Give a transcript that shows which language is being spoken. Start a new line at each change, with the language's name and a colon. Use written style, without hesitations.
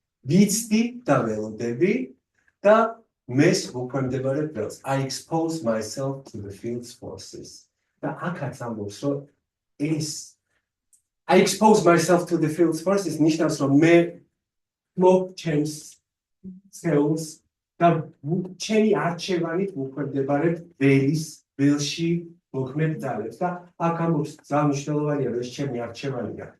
Georgian: ვიცდი და ველოდები და მეს ვუქვემდებარებ ველს.
English: I expose myself to the field's forces.
Georgian: და აქაც ამბობს, რომ ეს
English: I expose myself to the field's forces
Georgian: ნიშნავს, რომ მე ჩემს სხეულს და ჩემი არჩევანით ვუქვემდებარებ ველში მოქმედ ძალებს და აქ ამბობს ძალიან მნიშვნელოვანია, რომ ეს ჩემი არჩევანია.